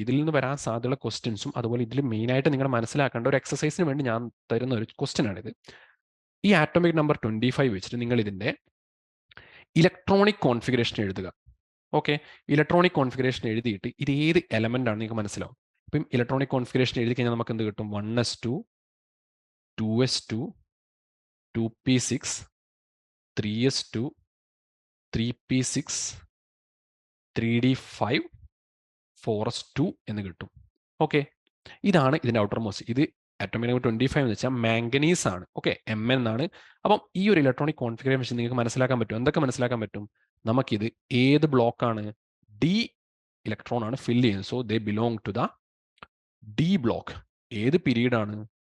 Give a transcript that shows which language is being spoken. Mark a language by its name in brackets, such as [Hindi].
[Malayalam] ഇതിൽ നിന്ന് വരാൻ സാധ്യതയുള്ള ക്വസ്റ്റ്യൻസും അതുപോലെ ഇതിൽ മെയിനായിട്ട് നിങ്ങൾ മനസ്സിലാക്കേണ്ട ഒരു എക്സസൈസിന് വേണ്ടി ഞാൻ തരുന്ന ഒരു ക്വസ്റ്റ്യൻ ആണിത്. ഈ ആറ്റോമിക് നമ്പർ 25 വെച്ചിട്ട് നിങ്ങൾ ഇതിന്റെ ഇലക്ട്രോണിക് കോൺഫിഗറേഷൻ എഴുതുക. ഓക്കെ, ഇലക്ട്രോണിക് കോൺഫിഗറേഷൻ എഴുതിയിട്ട് ഇത് ഏത് എലമെന്റ് ആണ് നിങ്ങൾക്ക് മനസ്സിലാവും. ഇപ്പം ഇലക്ട്രോണിക് കോൺഫിഗറേഷൻ എഴുതി കഴിഞ്ഞാൽ നമുക്ക് എന്ത് കിട്ടും? 1s2 2s2 2p6 3s2 3p6 3d5 4s2 എന്ന് കിട്ടും. ഓക്കെ, ഇതാണ് ഇതിന്റെ ഔട്ടർ മോസ്റ്റ്. ഇത് ആറ്റോമിക് നമ്പർ 25 എന്ന് വെച്ചാൽ മാംഗനീസ് ആണ്. ഓക്കെ, Mn എന്നാണ്. അപ്പം ഈ ഒരു ഇലക്ട്രോണിക് കോൺഫിഗറേഷൻ നിങ്ങൾക്ക് മനസ്സിലാക്കാൻ പറ്റും. എന്തൊക്കെ മനസ്സിലാക്കാൻ പറ്റും? നമുക്കിത് ഏത് ബ്ലോക്കാണ്? D ഇലക്ട്രോൺ ആണ് ഫില്ല് ചെയ്യുന്നത്. [English] So they belong to the D block. [Malayalam] ഏത് പീരീഡ് ആണ്?